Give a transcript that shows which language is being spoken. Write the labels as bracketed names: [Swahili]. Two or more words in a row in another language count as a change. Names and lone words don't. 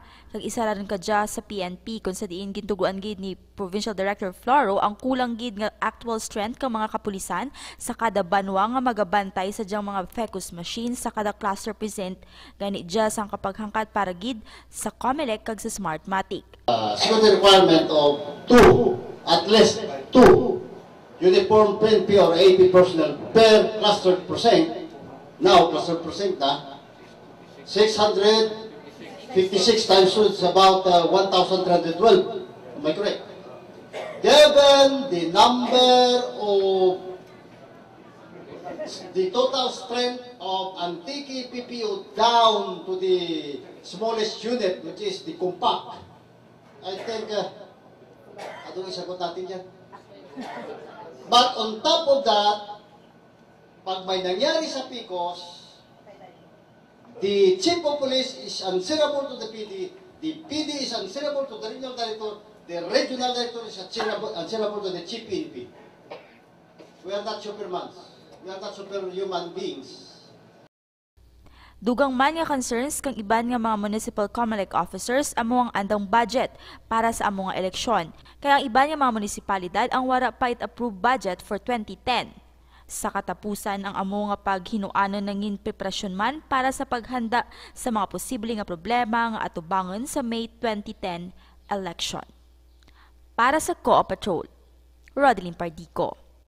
[Kinaray-a] Kag isa rin kadya sa PNP kung sa diin gintuguan gid ni Provincial Director Floro ang kulang gid nga [English] actual strength [Kinaray-a] kang mga kapulisan sa kada banwa nga magabantay sa diyang mga [English] FECUS machines [Kinaray-a] sa kada cluster present gani dya sang kapaghangkat para gid sa COMELEC kag sa Smartmatic. [English] Security requirement of 2, at least 2 uniform PNP or AP personnel per cluster percent. Now, cluster percent na 656 times 2 is about 1,312. Am I correct? Given the number of the total strength of Antique PPO down to the smallest unit, which is the compact, I think, [Filipino] anong isagot natin yan? [English] But on top of that, [Filipino] pag may nangyari sa PICOS, [English] the Chief of Police is answerable to the PD, the PD is answerable to the Regional Director, the Regional Director is answerable to the Chief PNP. We are not supermans. We are not superhuman beings. [Kinaray-a] Dugang man nga concerns kang iban nga mga [English] municipal COMELEC officers [Kinaray-a] amo ang andang budget para sa amo nga eleksyon. Kaya ang iban nga mga munisipalidad ang wara pa it-approve budget [English] for 2010. [Kinaray-a] Sa katapusan ang amo nga paghinuanon nangin preparasyon man para sa paghanda sa mga posible nga problema nga atubangon sa [English] May 2010 election. [Kinaray-a] Para sa Co-Patrol, Rodeline Pardico.